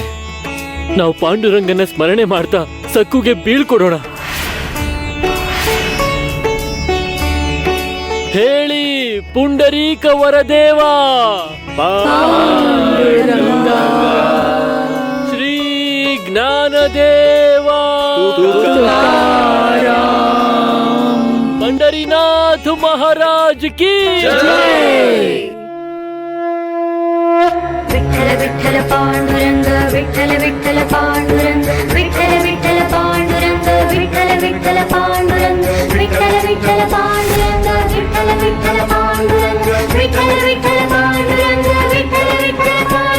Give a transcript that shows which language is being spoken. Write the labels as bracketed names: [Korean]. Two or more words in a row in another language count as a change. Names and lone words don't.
[Kannada] ನಾವು ಪಾಂಡುರಂಗನ ಸ್ಮರಣೆ ಮಾಡ್ತಾ ಸಕ್ಕುಗೆ ಬೀಳ್ಕೊಡೋಣ. ಹೇಳಿ, ಪುಂಡರೀಕ ವರದೇವ ಪಾಂಡುರಂಗ, ಶ್ರೀ ಜ್ಞಾನದೇವ [Hindi] पंडरीनाथ महाराज की [Marathi] विठ्ठल विठ्ठल पांडुरंग, विठ्ठल विठ्ठल पांडुरंग, विठ्ठल विठ्ठल पांडुरंग, विठ्ठल विठ्ठल पांडुरंग, विठ्ठल विठ्ठल पांडुरंग, विठ्ठल विठ्ठल पांडुरंग, विठ्ठल विठ्ठल पांडुरंग, विठ्ठल विठ्ठल